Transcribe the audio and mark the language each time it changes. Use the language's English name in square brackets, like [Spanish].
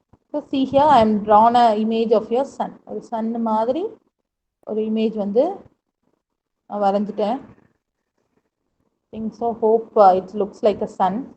[English] So see here, I am drawn a image of your sun. [Tamil] ஒரு Sun மாதிரி ஒரு image வந்து நான் வரைஞ்சிட்டேன். [English] think so, hope it looks like a sun.